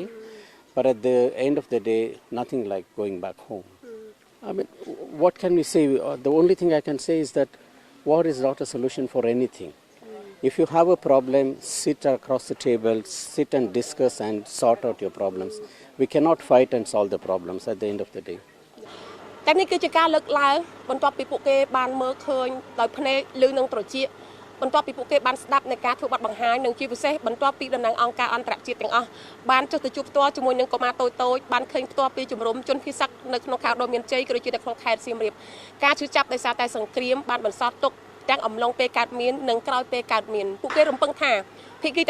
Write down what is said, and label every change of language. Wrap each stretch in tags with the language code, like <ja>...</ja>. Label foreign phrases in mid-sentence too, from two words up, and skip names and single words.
<en>But at the end of the day, nothing like going back home. I mean, what can we say? The only thing I can say is that war is not a solution for anything. If you have a problem, sit across the table, sit and discuss and sort out your problems. We cannot fight and solve the problems at the end of the day.</en> <km>តែនេះគឺជាការលើកឡើងបន្ទាប់ពីពួកគេបានមើលឃើញដោយភ្នែកឮនឹងត្រចៀកបន្ទាប់ពីពួកគេបានស្ដាប់នៃការធ្វើបទបង្ហាញនិងជាពិសេសបន្ទាប់ពីតំណាងអង្គការអន្តរជាតិទាំងអស់បានចុះទៅជួបផ្ទាល់ជាមួយនឹងកុមារតូចៗបានឃើញផ្ទាល់ពីជំ រំជនភៀសសឹកនៅក្នុងខេត្តដ៏មានជ័យក៏ដូចជានៅក្នុងខេត្តសៀមរាបការជឿចាប់ដោយសារតែសង្គ្រាមបានបន្សល់ទុកទាំងអំឡុងពេលកើតមាននិងក្រោយពេលកើតមានពួកគេរំពឹងថាភាគី</km>